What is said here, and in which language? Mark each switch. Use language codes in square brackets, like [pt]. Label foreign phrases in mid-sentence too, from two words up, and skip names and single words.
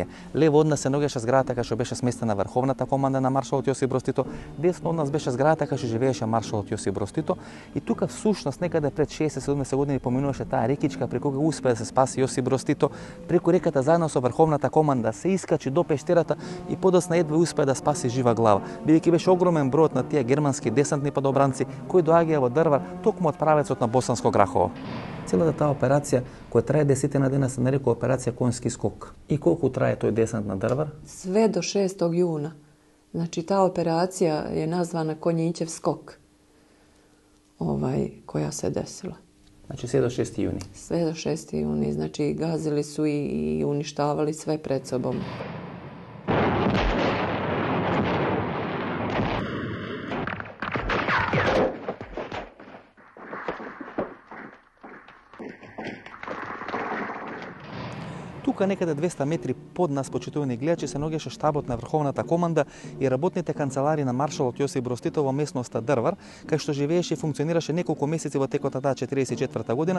[mk] Лево од нас се наоѓаше зградата кај што беше сместена Врховната команда на маршалот Јосип Броз Тито, десно од нас беше зградата кај што живееше маршалот Јосип Броз Тито и тука всушност некаде пред 60-70 години поминуваше таа рекичка преку која успеа да се спаси Јосип Броз Тито, преку реката заедно со Врховната команда се искачи до пештерата и подоцна едва успеа да спаси жива глава, бидејќи беше огромен бројот на тие германски десантни падобранци кои доаѓаа во Дрвар токму од правецот на Босанско Грахово. Целата таа операција која трае 10 дена се нарекува операција Конски скок. И колку трае тој десант на Дрвар? [bs] Sve do 6. juna. Znači, ta operacija je nazvana Konjićev skok, koja se desila. Znači, sve do 6. juni? Sve do 6. juni. Znači, gazili su i uništavali sve pred sobom. [mk] Тука некаде 200 метри под нас, почитувани гледачи, се наоѓаше штабот на Врховната команда и работните канцелари на маршалот Јосип Брз Тито во местноста Дрвар, кај што живееше и функционираше неколку месеци во текот на таа 44 година.